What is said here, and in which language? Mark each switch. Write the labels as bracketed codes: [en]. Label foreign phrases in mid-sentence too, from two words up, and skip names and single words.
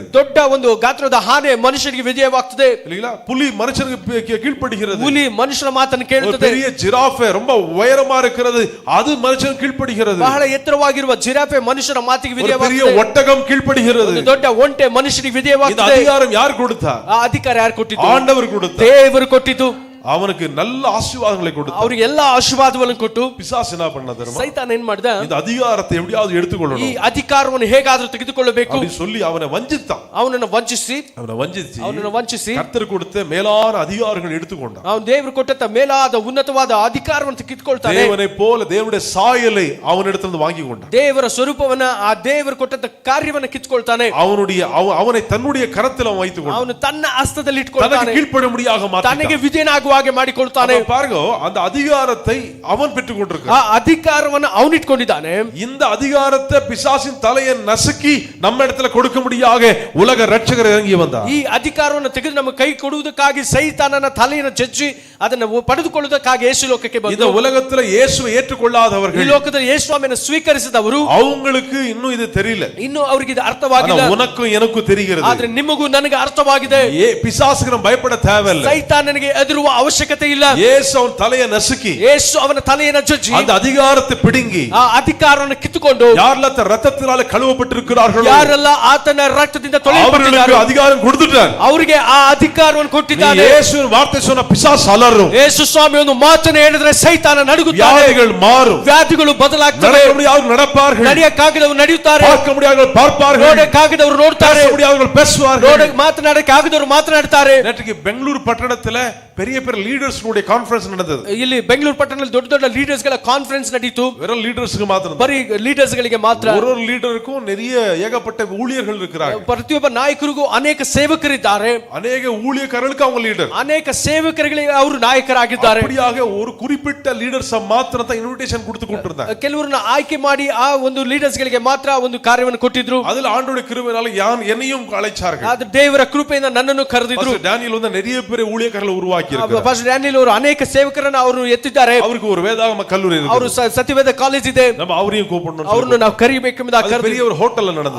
[kn] ದೊಡ್ಡ ಒಂದು ಗಾತ್ರದ ಆನೆ ಮನುಷ್ಯನಿಗೆ ವಿಧೇಯವಾಗ್ತದೆ. [ta] இல்லீங்களா? புலி மனுஷனுக்கு கீழ்ப்படிகிறது. [kn] ಹುಲಿ ಮನುಷ್ಯನ ಮಾತನ್ನು [ta] ஒரு [kn] ಕೇಳುತ್ತದೆ. [ta] பெரிய ஜிராஃபே ரொம்ப உயரமா இருக்கிறது, அது மனுஷனுக்கு கீழ்ப்படிகிறது. [kn] ಬಹಳ ಎತ್ತರವಾಗಿರುವ ಜಿರಾಫೆ ಮನುಷ್ಯನ ಮಾತಿಗೆ [ta] ஒரு பெரிய [kn] ವಿಧೇಯವಾಗ್ತದೆ. [ta] ஒட்டகம் கீழ்ப்படிகிறது. [kn] ಒಂದು ದೊಡ್ಡ ಒಂಟೆ ಮನುಷ್ಯನಿಗೆ [ta] இந்த [kn] ವಿಧೇಯವಾಗ್ತದೆ. [ta] அதிகாரம் யார் கொடுத்தார்? [kn] ಆ ಅಧಿಕಾರ ಯಾರು ಕೊಟ್ಟಿದ್ದು? [ta] ஆண்டவர் கொடுத்தார். [kn] ದೇವರು ಕೊಟ್ಟಿದ್ದು. [ta] அவனுக்கு நல்ல ஆசீர்வாதங்களை கொடுத்தார். [kn] ಅವರಿಗೆ ಎಲ್ಲಾ ಆಶೀರ್ವಾದವನ್ನು ಕೊಟ್ಟು [ta] பிசாசு என்ன பண்ண தெரியுமா? [kn] ಸೈತಾನ ಏನ್ ಮಾಡ್ದ? [ta] இந்த அதிகாரத்தை எப்படியாவது [kn] ಈ [ta] எடுத்துக்கொள்ளணும் [kn] ಅಧಿಕಾರವನ್ನು ಹೇಗಾದ್ರೂ ತೆಗೆದುಕೊಳ್ಳಬೇಕು [ta] அப்படி சொல்லி அவனை வஞ்சித்தான். [kn] ಅವನನ್ನು ವಂಚಿಸಿ ಕರ್ತರು [ta] கொடுத்த மேலான அதிகாரங்கள் எடுத்துக்கொண்டான். [kn] ಅವನು ದೇವರು ಕೊಟ್ಟಂತ ಮೇಲಾದ ಉನ್ನತವಾದ ಅಧಿಕಾರವನ್ನು ತೆಗೆದುಕೊಳ್ತಾನೆ. [ta] தேவனை போல தேவனுடைய சாயலை அவனிடத்திலிருந்து வாங்கி கொண்டான். [kn] ದೇವರ ಸ್ವರೂಪವನ್ನ ಆ ದೇವರು ಕೊಟ್ಟಂತ ಕಾರ್ಯವನ್ನು ಕಿತ್ಕೊಳ್ತಾನೆ. [ta] அவனை தன்னுடைய கரத்தில் அவன் வைத்துக் கொண்டான். [kn] ಅವನು ತನ್ನ ಹಸ್ತದಲ್ಲಿ ಇಟ್ಕೊಳ್ತಾನೆ. [ta] கீழ்ப்படியும்படியாக மாற்றினான். [kn] ತನಗೆ ವಿಧೇಯನಾಗುವ ಹಾಗೆ ಮಾಡಿಕೊಳ್ತಾನೆ. [ta] பாருங்க, அந்த அதிகாரத்தை அவன் பெற்றுக் கொண்டிருக்கிறான். [kn] ಆ ಅಧಿಕಾರವನ್ನು ಅವನು ಇಟ್ಕೊಂಡಿದ್ದಾನೆ. [ta] இந்த அதிகாரத்தை பிசாசின் தலையை நசுக்கி நம்ம இடத்துல கொடுக்க முடியாக உலக ரட்சகர் இறங்கி வந்தார். [kn] ಈ ಅಧಿಕಾರವನ್ನು ತೆಗೆದು ನಮ್ಮ ಕೈ ಕೊಡುವುದಕ್ಕಾಗಿ ಸೈತಾನನ ತಲೆಯನ್ನು ಜಜ್ಜಿ ಅದನ್ನು ಪಡೆದುಕೊಳ್ಳುವುದಕ್ಕಾಗಿ ಯೇಸು ಲೋಕಕ್ಕೆ ಬಂದರು. [ta] இந்த உலகத்துல இயேசுவை ஏற்றுக்கொள்ளாதவர்கள், [kn] ಈ ಲೋಕದಲ್ಲಿ ಯೇಸುವನ್ನು ಸ್ವೀಕರಿಸಿದವರು, [ta] அவங்களுக்கு இன்னும் இது தெரியல. [kn] ಇನ್ನು ಅವರಿಗೆ ಇದು ಅರ್ಥವಾಗಿಲ್ಲ. [ta] உனக்கும் எனக்கும் தெரிகிறது. [kn] ಆದ್ರೆ ನಿಮಗೂ ನನಗೆ ಅರ್ಥವಾಗಿದೆ. [ta] பிசாசுக்கு நம்ம பயப்பட தேவையில்லை. [kn] ಸೈತಾನನಿಗೆ ಎದುರುವ ಅವಶ್ಯಕತೆ ಇಲ್ಲ. [ta] இயேசு ಅವನ தலையை ನಸುಕಿ, [kn] ಯೇಸು ಅವನ ತಲೆಯನ್ನು ಜಜ್ಜಿ [ta] அந்த அதிகாரத்தை பிடுங்கி, [kn] ಆ ಅಧಿಕಾರವನ್ನು ಕಿತ್ತುಕೊಂಡು [ta] யாரெல்லாம் ரத்தத்தினால கழுவப்பட்டிருக்கிறார்களோ [kn] ಯಾರೆಲ್ಲ ಆತನ ರಕ್ತದಿಂದ [ta] அவர்களுக்கு [kn] ತೊಳೆಯಲ್ಪಟ್ಟಿದ್ದಾರೋ [ta] அதிகாரம் கொடுத்துட்டார். [kn] ಅವರಿಗೆ ಆ ಅಧಿಕಾರವನ್ನು ಕೊಟ್ಟಿದ್ದಾನೆ. [ta] இயேசுவின் வார்த்தை சொன்ன பிசாசு அலறும். [kn] ಯೇಸು ಸ್ವಾಮಿ ಒಂದು ಮಾತನ್ನು ಹೇಳಿದ್ರೆ ಸೈತಾನ ನಡುಗುತ್ತಾನೆ. [ta] வியாதிகள் மாறும். [kn] ವ್ಯಾಧಿಗಳು ಬದಲಾಗ್ತವೆ. [ta] நடக்க முடியாதவர்கள் நடப்பார்கள். [kn] ನಡೆಯಕ್ಕಾಗದವರು ನಡೆಯುತ್ತಾರೆ. [ta] பார்க்க முடியாதவர்கள் பார்ப்பார்கள். [kn] ನೋಡಕ್ಕಾಗದವರು ನೋಡ್ತಾರೆ. [ta] பேச முடியாதவர்கள் பேசுவார்கள். [kn] ಮಾತನಾಡಕ್ಕಾಗದವರು ಮಾತನಾಡ್ತಾರೆ. [ta] நேற்றுக்கு பெங்களூர் பட்டணத்துல பெரிய பெரிய [en] leaders conference [ta] நடந்தது. [kn] ಇಲ್ಲಿ ಬೆಂಗಳೂರು ಪಟ್ಟಣದಲ್ಲಿ ದೊಡ್ಡ ದೊಡ್ಡ ಲೀಡರ್ಸ್ ಗಳ ಕಾನ್ಫರೆನ್ಸ್ ನಡೀತು. [ta] வெறும் லீடர்ஸ்க்கு மாத்திரம், [kn] ಬರೀ ಲೀಡರ್ಸ್ ಗಳಿಗೆ ಮಾತ್ರ. [ta] ஒரு லீடருக்கும் நிறைய ஏகப்பட்ட ஊழியர்கள் இருக்கிறார்கள். [kn] ಪ್ರತಿಯೊಬ್ಬ ನಾಯಕರಿಗೂ ಅನೇಕ ಸೇವಕರಿದ್ದಾರೆ. [ta] அநேக ஊழியக்காரர்களுக்கு அவங்க லீடர், [kn] ಅನೇಕ ಸೇವಕರಿಗೆ ಅವರು ನಾಯಕರಾಗಿದ್ದಾರೆ. [ta] அப்படியாக ஒரு குறிப்பிட்ட லீடர்ஸ் மாத்திரம் தான் இன்விடேஷன் கொடுத்து கொண்டிருந்தாங்க. [kn] ಕೆಲವರನ್ನ ಆಯ್ಕೆ ಮಾಡಿ ಆ ಒಂದು ಲೀಡರ್ಸ್ ಗಳಿಗೆ ಮಾತ್ರ ಒಂದು ಕಾರ್ಯವನ್ನು ಕೊಟ್ಟಿದ್ರು. [ta] அதில் ஆண்டவருடைய கிருபையினால என்னையும் அழைச்சார்கள். [kn] ಆದ್ರೆ ದೇವರ ಕೃಪೆಯಿಂದ ನನ್ನನ್ನು ಕರೆದಿದ್ರು. [ta] டானியல் வந்து நிறைய பேர் ஊழியக்காரர்கள் உருவாக்கி உருவாக்கி இருக்கிறார். [kn] ಪಾಸ್ಟರ್ ಡ್ಯಾನಿಯಲ್ ಅವರು ಅನೇಕ ಸೇವಕರನ್ನು ಅವರು ಎತ್ತಿದ್ದಾರೆ. [ta] அவருக்கு ஒரு வேதாகம கல்லூரி இருக்கு. [kn] ಅವರು ಸತ್ಯವೇದ ಕಾಲೇಜ್ ಇದೆ. [ta] நம்ம அவரையும் கூப்பிடணும். [kn] ಅವರನ್ನು ನಾವು ಕರೆಯಬೇಕೆಂಬುದಾಗಿ [ta] பெரிய ஒரு ஹோட்டல்ல நடந்தது.